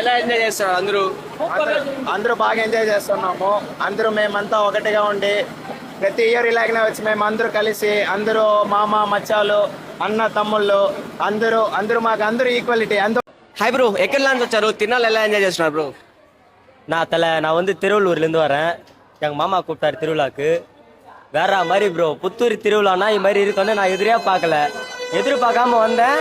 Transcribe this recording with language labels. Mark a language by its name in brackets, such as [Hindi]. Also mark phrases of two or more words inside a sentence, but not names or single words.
[Telugu] ఎలా ఎంజాయ్ చేస్తున్నారు అందరూ? అందరూ బాగా ఎంజాయ్ చేస్తున్నాము. అందరూ మేమంతా ఒకటిగా ఉండి ప్రతి ఇయర్ ఇలాగనే వచ్చి మేము అందరూ కలిసి అందరూ మామ మచ్చాలు అన్న తమ్ముళ్ళు అందరూ మాకు అందరూ ఈక్వాలిటీ. హాయ్ బ్రో, ఎక్కడి నుంచి వచ్చారు? తిరునాళ్ళు ఎలా ఎంజాయ్ చేస్తున్నారు బ్రో? [Tamil] நான் வந்து திருவள்ளூர்லேருந்து வரேன். எங்கள் மாமா கூப்பிட்டாரு திருவிழாக்கு. வேற மாதிரி ப்ரோ, புத்தூர் திருவிழானா இது மாதிரி இருக்குன்னு நான் எதிர்பார்க்காம வந்தேன்.